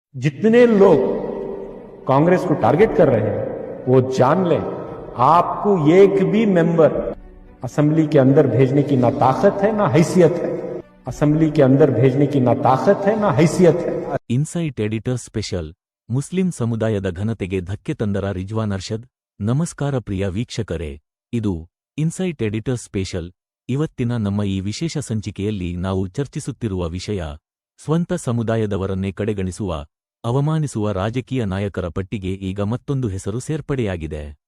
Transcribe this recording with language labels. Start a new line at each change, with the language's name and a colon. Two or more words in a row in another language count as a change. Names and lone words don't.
Hindi: जितने लोग कांग्रेस को टारगेट कर रहे हैं वो जान लें, आपको एक भी
English: member assembly
Hindi: के अंदर भेजने की ना ताकत है ना हैसियत है। असेंबली के अंदर भेजने की ना ताकत है ना हैसियत है।
Kannada: ಇನ್ಸೈಟ್ ಎಡಿಟರ್ ಸ್ಪೆಷಲ್ ಮುಸ್ಲಿಂ ಸಮುದಾಯದ ಘನತೆಗೆ ಧಕ್ಕೆ ತಂದರ ರಿಜ್ವಾನ್ ಅರ್ಷದ್. ನಮಸ್ಕಾರ ಪ್ರಿಯ ವೀಕ್ಷಕರೇ, ಇದು ಇನ್ಸೈಟ್ ಎಡಿಟರ್ ಸ್ಪೆಷಲ್. ಇವತ್ತಿನ ನಮ್ಮ ಈ ವಿಶೇಷ ಸಂಚಿಕೆಯಲ್ಲಿ ನಾವು ಚರ್ಚಿಸುತ್ತಿರುವ ವಿಷಯ ಸ್ವಂತ ಸಮುದಾಯದವರನ್ನೇ ಕಡೆಗಣಿಸುವ, ಅವಮಾನಿಸುವ ರಾಜಕೀಯ ನಾಯಕರ ಪಟ್ಟಿಗೆ ಈಗ ಮತ್ತೊಂದು ಹೆಸರು ಸೇರ್ಪಡೆಯಾಗಿದೆ.